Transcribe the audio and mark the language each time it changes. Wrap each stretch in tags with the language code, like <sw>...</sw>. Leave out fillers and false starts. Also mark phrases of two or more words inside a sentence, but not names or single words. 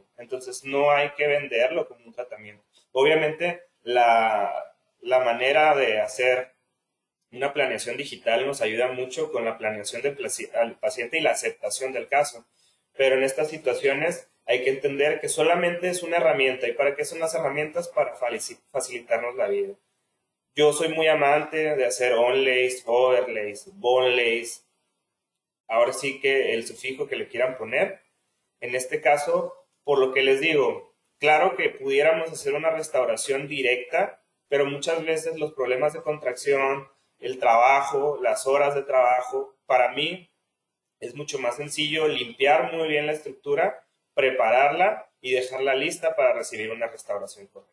<es>Entonces no hay que venderlo como un tratamiento. Obviamente la manera de hacer una planeación digital nos ayuda mucho con la planeación del paciente y la aceptación del caso. Pero en estas situaciones hay que entender que solamente es una herramienta. ¿Y para qué son las herramientas? Para facilitarnos la vida. Yo soy muy amante de hacer</es> <en>onlays, overlays, bonelays.</en> <es>Ahora sí que el sufijo que le quieran poner. En este caso, por lo que les digo, claro que pudiéramos hacer una restauración directa, pero muchas veces los problemas de contracción, el trabajo, las horas de trabajo, para mí es mucho más sencillo limpiar muy bien la estructura, prepararla y dejarla lista para recibir una restauración correcta.</es>